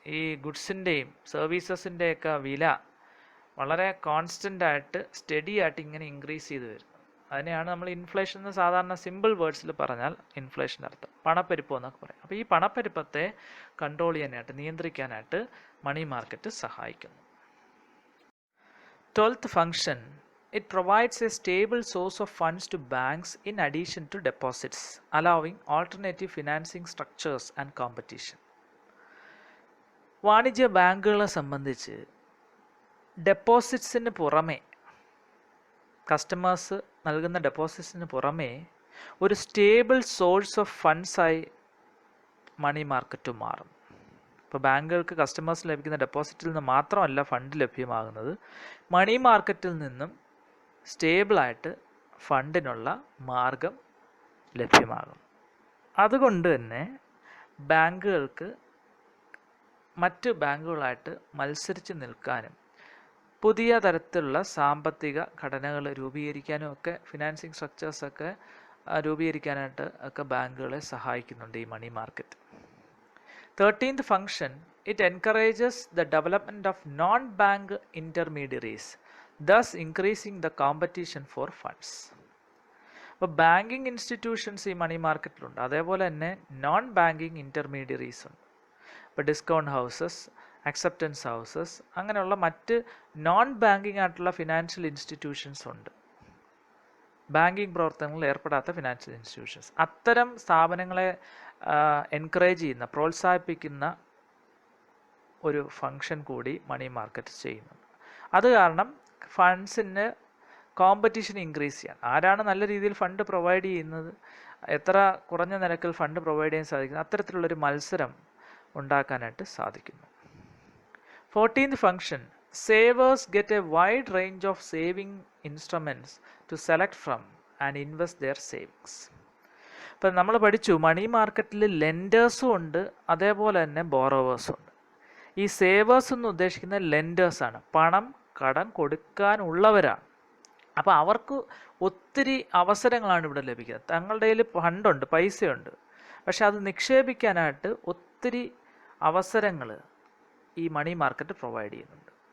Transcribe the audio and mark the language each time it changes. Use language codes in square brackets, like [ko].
[ml] ഈ ഗുഡ്സിൻ്റെയും സർവീസസിൻ്റെയൊക്കെ വില വളരെ കോൺസ്റ്റൻ്റ് ആയിട്ട്, സ്റ്റഡി ആയിട്ട് ഇങ്ങനെ ഇൻക്രീസ് ചെയ്ത് വരുന്നു. അതിനെയാണ് നമ്മൾ ഇൻഫ്ലേഷൻ എന്ന് സാധാരണ സിമ്പിൾ വേർഡ്സിൽ പറഞ്ഞാൽ ഇൻഫ്ലേഷൻ അർത്ഥം, പണപ്പെരുപ്പം എന്നൊക്കെ പറയും. അപ്പോൾ ഈ പണപ്പെരുപ്പത്തെ കൺട്രോൾ ചെയ്യാനായിട്ട്, നിയന്ത്രിക്കാനായിട്ട് മണി മാർക്കറ്റ് സഹായിക്കുന്നു. [en] 12th function, it provides a stable source of funds to banks in addition to deposits, allowing alternative financing structures and competition. [ml] വാണിജ്യ ബാങ്കുകളെ സംബന്ധിച്ച് ഡെപ്പോസിറ്റ്സിന് പുറമെ, കസ്റ്റമേഴ്സ് നൽകുന്ന ഡെപ്പോസിറ്റ്സിന് പുറമെ ഒരു stable source of ഫണ്ട്സായി money market മാറും. ഇപ്പോൾ ബാങ്കുകൾക്ക് കസ്റ്റമേഴ്സ് ലഭിക്കുന്ന ഡെപ്പോസിറ്റിൽ നിന്ന് മാത്രമല്ല ഫണ്ട് ലഭ്യമാകുന്നത്, മണി മാർക്കറ്റിൽ നിന്നും സ്റ്റേബിളായിട്ട് ഫണ്ടിനുള്ള മാർഗം ലഭ്യമാകും. അതുകൊണ്ട് തന്നെ ബാങ്കുകൾക്ക് മറ്റ് ബാങ്കുകളായിട്ട് മത്സരിച്ച് നിൽക്കാനും പുതിയ തരത്തിലുള്ള സാമ്പത്തിക ഘടനകൾ രൂപീകരിക്കാനും ഒക്കെ, ഫിനാൻസിങ് സ്ട്രക്ചേഴ്സൊക്കെ രൂപീകരിക്കാനായിട്ട് ഒക്കെ ബാങ്കുകളെ സഹായിക്കുന്നുണ്ട് ഈ money market. [en] 13th function, it encourages the development of non-bank intermediaries, thus increasing the competition for funds. [ml] അപ്പോൾ ബാങ്കിങ് ഇൻസ്റ്റിറ്റ്യൂഷൻസ് ഈ മണി മാർക്കറ്റിലുണ്ട്, അതേപോലെ തന്നെ നോൺ ബാങ്കിങ് ഇൻ്റർമീഡിയറീസ് ഉണ്ട്. ഇപ്പോൾ ഡിസ്കൗണ്ട് ഹൗസസ്, അക്സെപ്റ്റൻസ് ഹൗസസ്, അങ്ങനെയുള്ള മറ്റ് നോൺ ബാങ്കിങ് ആയിട്ടുള്ള ഫിനാൻഷ്യൽ ഇൻസ്റ്റിറ്റ്യൂഷൻസ് ഉണ്ട്. ബാങ്കിങ് പ്രവർത്തനങ്ങളിൽ ഏർപ്പെടാത്ത ഫിനാൻഷ്യൽ ഇൻസ്റ്റിറ്റ്യൂഷൻസ്. അത്തരം സ്ഥാപനങ്ങളെ എൻകറേജ് ചെയ്യുന്ന, പ്രോത്സാഹിപ്പിക്കുന്ന ഒരു ഫങ്ഷൻ കൂടി മണി മാർക്കറ്റ് ചെയ്യുന്നുണ്ട്. അത് കാരണം ഫണ്ട്സിന് കോമ്പറ്റീഷൻ ഇൻക്രീസ് ചെയ്യാൻ, ആരാണ് നല്ല രീതിയിൽ ഫണ്ട് പ്രൊവൈഡ് ചെയ്യുന്നത്, എത്ര കുറഞ്ഞ നിരക്കിൽ ഫണ്ട് പ്രൊവൈഡ് ചെയ്യാൻ സാധിക്കുന്നു, അത്തരത്തിലുള്ളൊരു മത്സരം ഉണ്ടാക്കാനായിട്ട് സാധിക്കുന്നു. [en] 14th function, savers get a wide range of saving instruments to select from and invest their savings. [ml] ഇപ്പം നമ്മൾ പഠിച്ചു മണി മാർക്കറ്റിൽ ലെൻഡേഴ്സും ഉണ്ട്, അതേപോലെ തന്നെ ബോറോവേഴ്സും ഉണ്ട്. ഈ സേവേഴ്സ് എന്ന് ഉദ്ദേശിക്കുന്നത് ലെൻഡേഴ്സാണ്, പണം കടം കൊടുക്കാനുള്ളവരാണ്. അപ്പോൾ അവർക്ക് ഒത്തിരി അവസരങ്ങളാണ് ഇവിടെ ലഭിക്കുന്നത്. തങ്ങളുടെ കയ്യിൽ ഫണ്ടുണ്ട്, പൈസയുണ്ട്, പക്ഷെ അത് നിക്ഷേപിക്കാനായിട്ട് ഒത്തിരി അവസരങ്ങൾ ഈ മണി മാർക്കറ്റ് പ്രൊവൈഡ് ചെയ്യുന്നുണ്ട്.